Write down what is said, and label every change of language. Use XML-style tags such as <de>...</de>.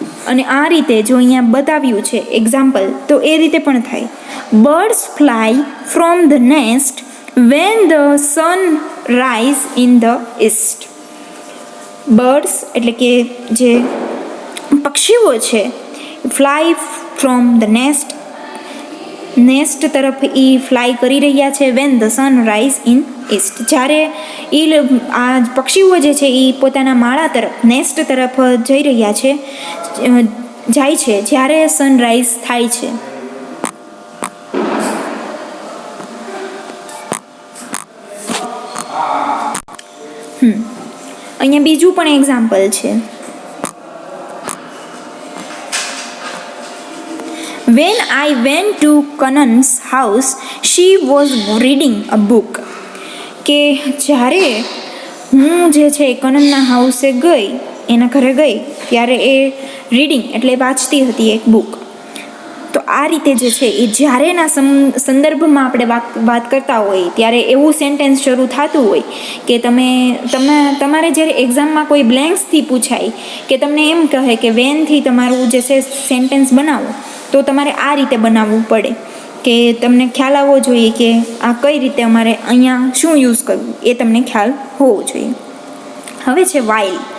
<gu>અને આ રીતે જો અહીંયા બતાવ્યું છે એક્ઝામ્પલ, તો એ રીતે પણ થાય.</gu> <en>Birds fly from the nest when the sun rise in the east.</en> <gu>Birds એટલે કે જે પક્ષીઓ છે,</gu> <en>fly from the nest</en> <gu>તરફ એ ફ્લાય કરી રહ્યા છે</gu> <en>when the sun rise in east,</en> <gu>જ્યારે આ પક્ષીઓ જે છે એ પોતાના માળા તરફ, નેસ્ટ તરફ જઈ રહ્યા છે, જાય છે જ્યારે સનરાઈઝ થાય છે. અહીંયા બીજું પણ એક્ઝામ્પલ છે.</gu> <en>When I went to Kanan's house, she was reading a book.</en> <gu>કે જ્યારે હું જે છે કનનના હાઉસે ગઈ, એના ઘરે ગઈ, ત્યારે એ રીડિંગ એટલે વાંચતી હતી એક બુક. તો આ રીતે જે છે એ જ્યારેના સંદર્ભમાં આપણે વાત કરતા હોય ત્યારે એવું સેન્ટેન્સ શરૂ થતું હોય કે તમારે જ્યારે એક્ઝામમાં કોઈ બ્લેન્ક્સથી પૂછાય કે તમને એમ કહે કે વેનથી તમારું જે છે સેન્ટેન્સ બનાવો, તો તમારે આ રીતે બનાવવું પડે કે તમને ખ્યાલ આવવો જોઈએ કે આ કઈ રીતે અમારે અહીંયા શું યુઝ કરવું, એ તમને ખ્યાલ હોવો જોઈએ. હવે છે વાઇલ.</gu>